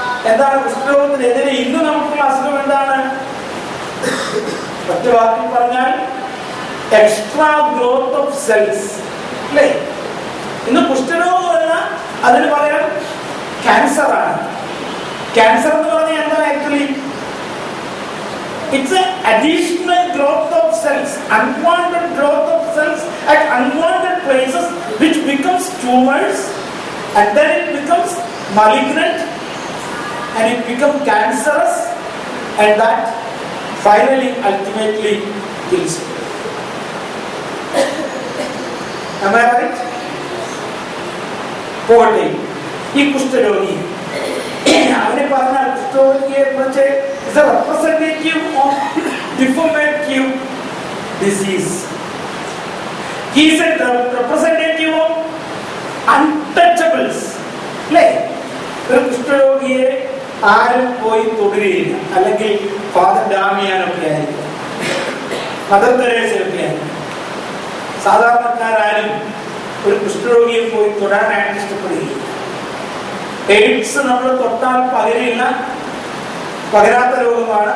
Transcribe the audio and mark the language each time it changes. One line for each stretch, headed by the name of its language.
Malayalam: എന്താണ് കുഷ്ഠരോഗത്തിനെതിരെ ഇന്ന് നമുക്കുള്ള അസുഖം? എന്താണ്? ഒറ്റ വാക്കിൽ പറഞ്ഞാൽ
English: extra growth of cells
Malayalam: അല്ലേ? ഇന്ന് കുഷ്ഠരോഗമല്ല, അതിന് പകരം ക്യാൻസർ ആണ്. ക്യാൻസർ എന്ന് പറഞ്ഞാൽ എന്താ?
English: Actually it's an additional growth of cells, unwanted growth of cells at unwanted places, which becomes tumors, and then it becomes malignant, and it becomes cancerous, and that finally ultimately kills you. Am I right?
Malayalam: പോട്ടെ, ഈ കുഷ്ഠരോഗി അവനെ പറഞ്ഞാൽ കുഷ്ഠരോഗിയെ കുറിച്ച്
English: is a representative of deformative disease. He is a representative of untouchables.
Malayalam: അല്ലേ? ഒരു കുഷ്ഠരോഗിയെ ആരും പോയി തൊടുകയില്ല. അല്ലെങ്കിൽ ഫാദർ ഡാമിയാനൊക്കെ ആയിരിക്കും, മദർ തെരേസയൊക്കെ ആയിരിക്കും. സാധാരണക്കാരും ഒരു കുഷ്ഠരോഗിയെ പോയി തൊടാനായിട്ട് ഇഷ്ടപ്പെടുകയില്ല. എയ്ഡ്സ് നമ്മൾ തൊട്ടാൽ പകരില്ല, പകരാത്ത രോഗമാണ്.